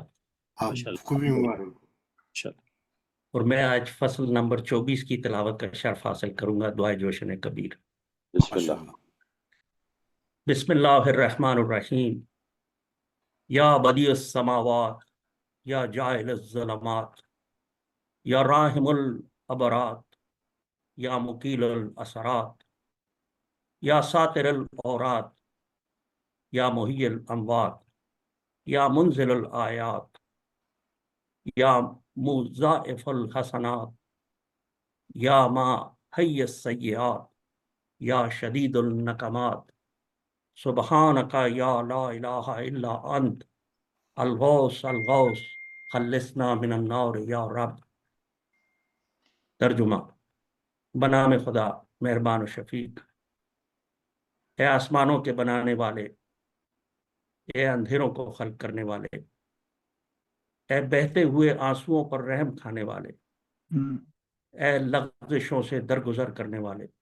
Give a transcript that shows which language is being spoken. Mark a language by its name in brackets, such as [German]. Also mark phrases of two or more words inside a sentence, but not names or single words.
[Urdu] آپ کو بھی مبارک۔ اور میں آج فصل نمبر 24 کی تلاوت کا شرف حاصل کروں گا، دعائے جوشن کبیر۔ [Arabic] بسم ماشاء اللہ۔ اللہ۔ بسم اللہ الرحمن الرحیم۔ یا بدیع السماوات، یا جاعل الظلمات، یا راحم العبرات، یا مقیل الاسرات، یا ساتر العورات، یا محیی الاموات، یا منزل الآیات، یا مضاعف الحسنات، یا ما حی السیئات، یا شدید النقمات، سبحانک یا لا الہ الا انت الغوث الغوث خلصنا من النار یا رب۔ [Urdu] ترجمہ، بنام خدا مہربان و شفیق۔ اے آسمانوں کے بنانے والے، اے اندھیروں کو خلق کرنے والے، اے بہتے ہوئے آنسوؤں پر رحم کھانے والے، اے لغزشوں سے درگزر کرنے والے،